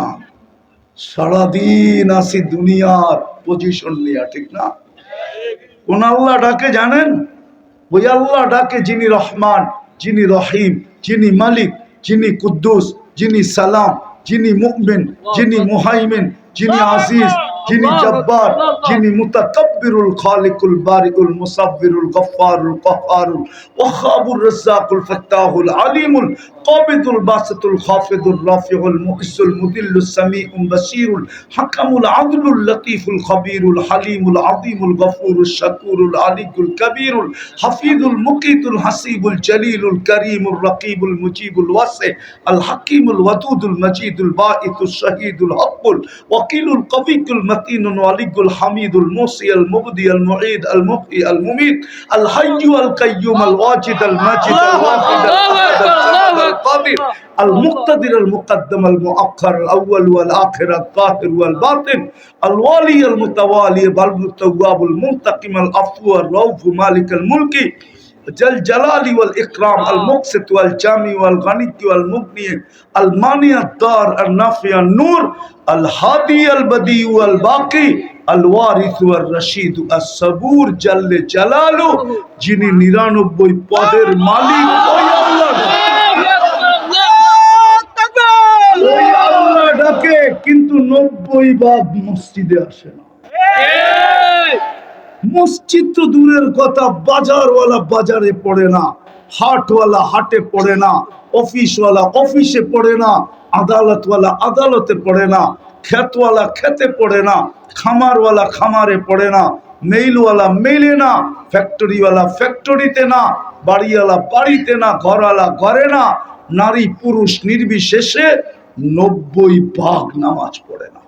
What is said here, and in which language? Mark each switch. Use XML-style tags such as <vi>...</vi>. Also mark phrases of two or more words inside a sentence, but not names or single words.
<bn>সারাদিন আসি দুনিয়ার পজিশন নিয়ে, ঠিক না? কোন আল্লাহ ডাকে জানেন? ওই আল্লাহ ডাকে যিনি রহমান, যিনি রহিম, যিনি মালিক, যিনি কুদ্দুস, যিনি সালাম, যিনি মুমিন, যিনি মুহাইমিন, যিনি আজিজ, যিনি জব্বার, যিনি</bn> <ar>المتكبر الخالق البارئ المصور الغفار القهار الوهاب الرزاق الفتاح العليم القابض الباسط الخافض الرافع المعز المذل السميع البصير الحكم العدل اللطيف الخبير الحليم العظيم الغفور الشكور العلي الكبير الحفيظ المقيت الحسيب الجليل الكريم الرقيب المجيب الواسع الحكيم الودود المجيد الباعث الشهيد الحق الوكيل القوي المتين الولي الحميد المحصي ال المبدئ ال معيد ال محيي ال مميت ال حي ال قيوم ال واجد ال ماجد ال واحد ال القادر المقتدر المقدم المؤخر الأول والآخر الظاهر والباطن الوالي المتوالي التواب المنتقم العفو الرؤوف مالك الملك جل جلال والإكرام المقسط والجامع والغني والمغني المانع الضار النافع النور الهادي البديع والباقي الوارث والرشيد الصبور جل جلاله</ar> <bn>যিনি 99 পদের মালিক। ওই আল্লাহ ডাকে, কিন্তু 90 ভাগ মসজিদে আসে না। মসজিদ তো দূরের কথা, বাজারওয়ালা বাজারে পড়ে না, হাটওয়ালা হাটে পড়ে না, অফিসওয়ালা অফিসে পড়ে না, আদালতওয়ালা আদালতে পড়ে না, ক্ষেতওয়ালা খেতে পড়ে না, খামারওয়ালা খামারে পড়ে না, মেইলওয়ালা মেইলে না, ফ্যাক্টরিওয়ালা ফ্যাক্টরিতে না, বাড়িওয়ালা বাড়িতে না, ঘরওয়ালা ঘরে না, নারী পুরুষ নির্বিশেষে 90 ভাগ নামাজ পড়ে না।</bn>